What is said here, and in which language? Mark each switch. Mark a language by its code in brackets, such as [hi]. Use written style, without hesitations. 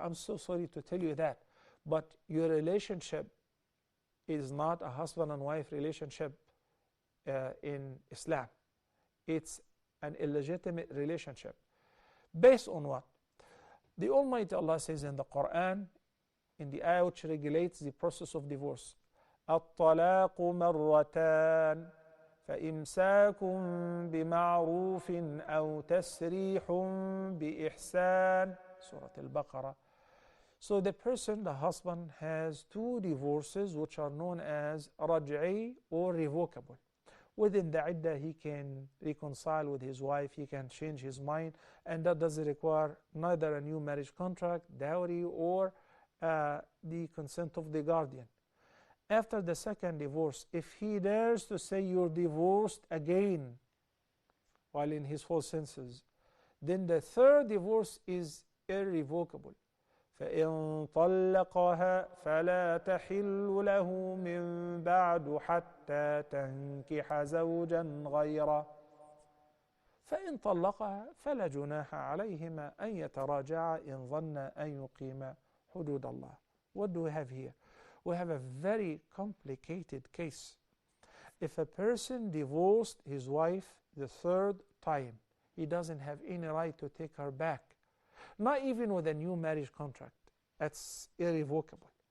[en] I'm so sorry to tell you that. But your relationship is not a husband and wife relationship in Islam. It's an illegitimate relationship. Based on what? The Almighty Allah says in the Quran, in the ayah which regulates the process of divorce. [ar] الطلاق مرتان فإمساك بمعروف أو تسريح بإحسان. [en] Surah Al-Baqarah. So the person, the husband, has two divorces which are known as raj'i or revocable. Within the iddah, he can reconcile with his wife, he can change his mind, and that doesn't require neither a new marriage contract, dowry, or the consent of the guardian. After the second divorce, if he dares to say you're divorced again while in his full senses, then the third divorce is irrevocable. [ar] فإن طلقها فلا تحل له من بعد حتى تنكح زوجا غيره فإن طلقها فلا جناح عليهما أن يتراجعا إن ظنا أن يقيما حدود الله. [en] What do we have here? We have a very complicated case. If a person divorced his wife the third time, he doesn't have any right to take her back. Not even with a new marriage contract. That's irrevocable.